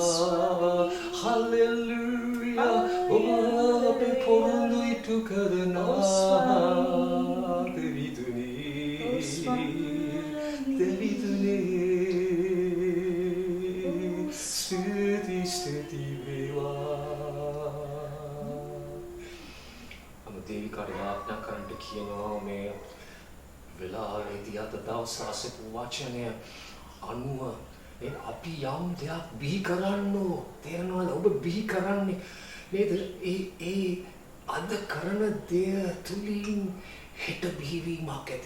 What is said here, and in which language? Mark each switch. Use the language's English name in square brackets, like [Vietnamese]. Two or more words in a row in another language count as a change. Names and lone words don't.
[Sinhala] Hallelujah, oh, අපේ පොරොන්දු ඉටු කරන. දෙවිඳුනි, දෙවිඳුනි, ස්තුති, ස්තුති වේවා. දේවිකාට යාඥා කරන්නට කියනවා මේ වෙලාවේදී අද දවස් ආසපු වචනය අනුව අපි යම් දෙයක් බිහි කරන්න තේරෙනවද ඔබ බිහි කරන්නේ නේද ඒ අද කරන දේ තුලින් හෙට බිහිවීමක් ඇති